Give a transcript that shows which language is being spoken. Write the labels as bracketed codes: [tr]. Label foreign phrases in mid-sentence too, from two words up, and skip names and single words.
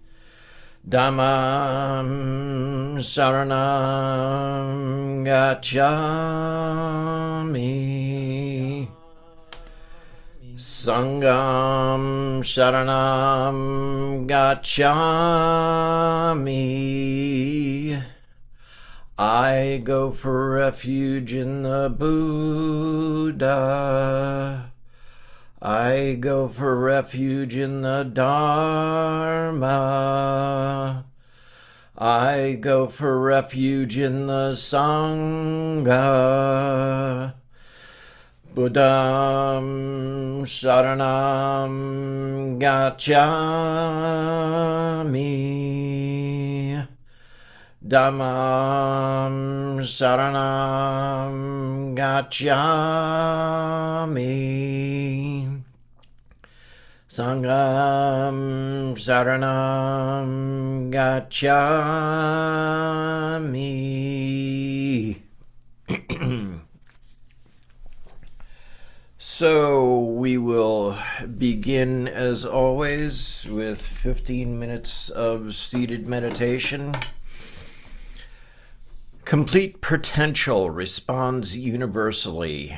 [pi] Dhammam Saranam Gacchami. Sangham Saranam Gacchami. [en] I go for refuge in the Buddha. I go for refuge in the Dharma. I go for refuge in the Sangha. [pi] Buddham Saranam Gacchami. Dhammam Saranam Gacchami. Sangham Saranam Gacchami. [en] So we will begin as always with 15 minutes of seated meditation. Complete potential responds universally.